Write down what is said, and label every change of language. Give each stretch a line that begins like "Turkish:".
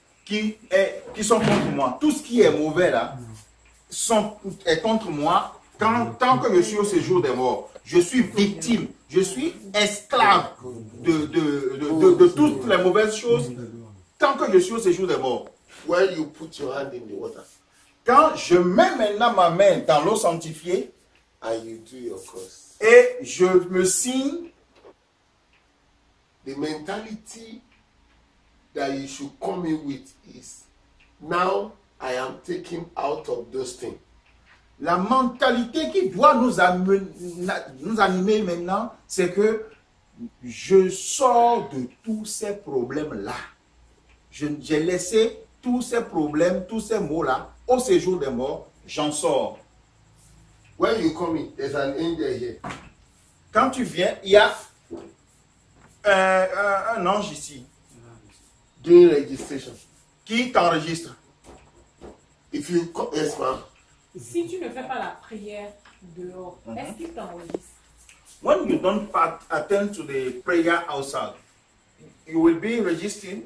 French: Qui sont contre moi. Tout ce qui est mauvais là est contre moi tant que je suis au séjour des morts. Je suis victime, je suis esclave de toutes les mauvaises choses tant que je suis au séjour des morts.
English: When you put your hand in the water
French: Quand je mets maintenant ma main dans l'eau sanctifiée
English: and you do your cross,
French: et je me signe,
English: the mentality that you should come in with is, now I am taken out of those things.
French: la mentalité qui doit nous animer maintenant, c'est que je sors de tous ces problèmes-là. J'ai laissé tous ces problèmes, tous ces maux-là au séjour des morts, j'en sors.
English: When you come in, there's an angel here.
French: Quand tu viens, il y a un ange ici
English: Doing registration.
French: qui t'enregistre.
English: If you come, yes, ma'am.
French: Si tu ne fais pas la prière dehors, est-ce qu'il t'enregistre?
English: When you don't attend to the prayer outside, you will be registered.